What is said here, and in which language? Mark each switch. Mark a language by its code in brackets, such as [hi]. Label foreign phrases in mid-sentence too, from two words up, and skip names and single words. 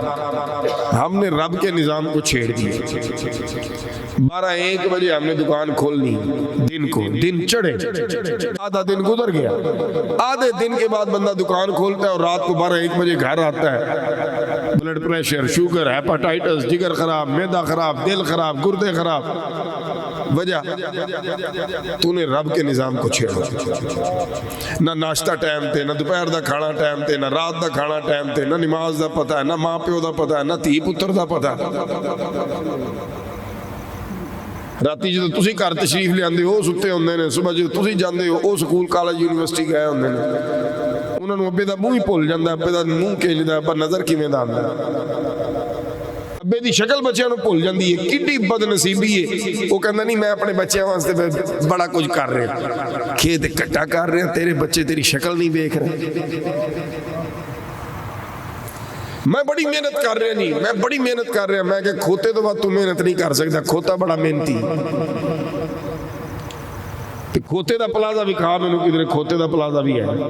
[ur] ہم نے رب کے نظام کو چھیڑ دیا۔ 12-1 بجے ہم نے دکان کھولنی، دن کو دن چڑھے، آدھا دن گزر گیا، آدھے دن کے بعد بندہ دکان کھولتا ہے اور رات کو 12-1 بجے گھر آتا ہے۔ بلڈ پریشر، شوگر، ہیپاٹائٹس، جگر خراب، معدہ خراب، دل خراب، گردے خراب۔ وجہ تو نے رب کے نظام کو چھیڑا۔ [pa] نہ ناشتہ ٹائم تے، نہ دوپہر دا کھانا ٹائم تے، نہ رات دا کھانا ٹائم تے، نہ نماز دا پتہ ہے، نہ ماں پیو دا پتہ ہے، نہ دھی پتر دا پتہ ہے۔ راتی جدو تسی گھر تشریف لے آندے ہو ستے ہوندے نے، صبح جدو تسی جاندے ہو او سکول کالج یونیورسٹی گئے ہوندے نے، انہاں نوں ابے دا منہ ہی بھول جاندا ہے، ابے دا منہ کھینچدا ہے پر نظر کیویں دا آندا ہے۔ ابے دی شکل بچیاں نوں بھول جاندی ہے، کڈی بد نصیبی ہے۔ وہ کہندا نہیں میں اپنے بچیاں واسطے بڑا کچھ کر رہا، کھیت اکٹھا کر رہا، تیرے بچے تیری شکل نہیں دیکھ رہے۔ میں بڑی محنت کر رہا نہیں، میں بڑی محنت کر رہا۔ میں کہ کھوتے تو بعد تو محنت نہیں کر سکتا، کھوتا بڑا محنتی۔ کھوتے دا پلازا بھی کھا میں کدھر کھوتے دا پلازا بھی ہے۔